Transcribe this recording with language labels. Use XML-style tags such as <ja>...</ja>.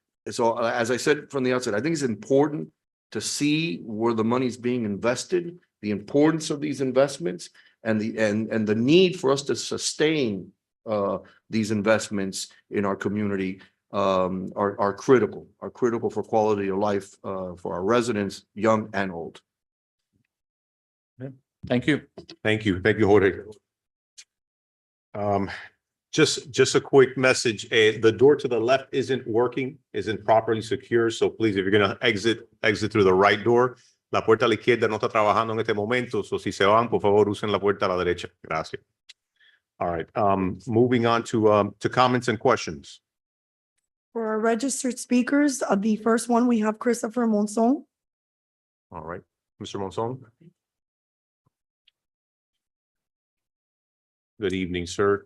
<en>So as I said from the outset, I think it's important to see where the money is being invested, the importance of these investments, and the need for us to sustain these investments in our community are critical for quality of life for our residents, young and old. Thank you. Thank you, Jorge. Just a quick message. The door to the left isn't properly secure. So please, if you're going to exit through the right door.</en> <es>La puerta a la izquierda no está trabajando en este momento. So si se van, por favor, usen la puerta a la derecha.</es> <en>Gracias. All right. Moving on to comments and questions. For our registered speakers, the first one, we have Christopher Monson. All right. Mr. Monson. Good evening, sir.</en>